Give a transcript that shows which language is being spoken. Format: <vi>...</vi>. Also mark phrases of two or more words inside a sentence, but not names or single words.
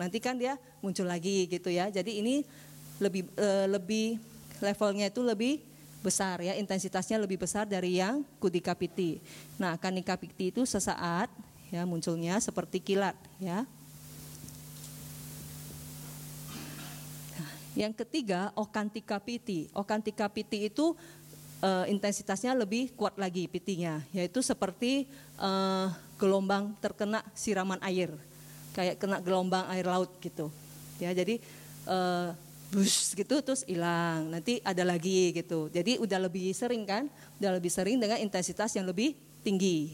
<id>Nanti kan dia muncul lagi gitu ya. Jadi ini lebih levelnya itu lebih besar, ya, intensitasnya lebih besar dari yang</id> <pi>kudika piti.</pi> <id>Nah,</id> <pi>kanika piti</pi> <id>itu sesaat, ya, munculnya seperti kilat, ya. Nah, yang ketiga</id> <pi>okantika piti. Okantika piti</pi> <id>itu intensitasnya lebih kuat lagi pitinya, yaitu seperti gelombang terkena siraman air, kayak kena gelombang air laut gitu, ya. Jadi bus gitu terus hilang, nanti ada lagi gitu. Jadi udah lebih sering kan, udah lebih sering dengan intensitas yang lebih tinggi.</id>